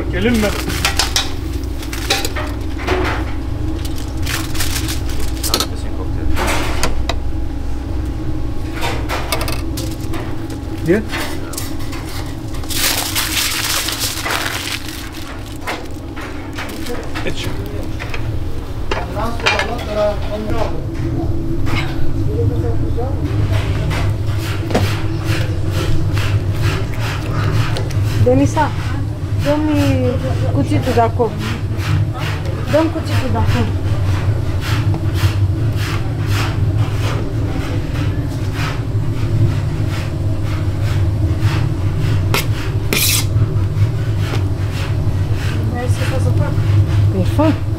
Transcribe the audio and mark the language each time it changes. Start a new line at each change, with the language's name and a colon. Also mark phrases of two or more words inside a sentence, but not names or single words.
Turkish: Gelinmedi.
German: Ein bisschen Cocktail. Hier? Jetzt.
Romanian: Denisa, dă-mi cuțitul de acolo. Dă-mi cuțitul de acolo. Păi fă.